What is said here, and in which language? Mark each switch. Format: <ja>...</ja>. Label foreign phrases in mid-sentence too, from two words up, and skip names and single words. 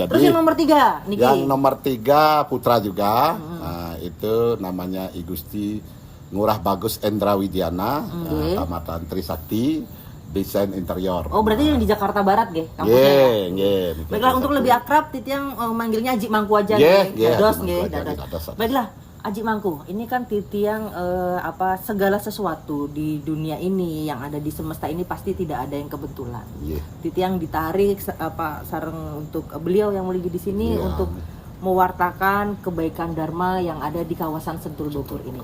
<id>terus yang nomor 3 Niki? Yang nomor 3 putra juga. Nah, itu namanya I Gusti Ngurah Bagus Endra Widiana, Tamatan Trisakti, desain interior. Oh, berarti yang di Jakarta Barat nggih kampusnya. Baiklah, untuk lebih akrab Titiang manggilnya Haji Mangku aja nggih.</id> <ban>Dados nggih, dados.</ban> <id>Baiklah, Aji Mangku, ini kan Titiang segala sesuatu di dunia ini yang ada di semesta ini pasti tidak ada yang kebetulan. Iya. Titiang ditarik sareng untuk beliau yang lagi di sini Iya. untuk mewartakan kebaikan Dharma yang ada di kawasan Sentul Bogor ini.</id>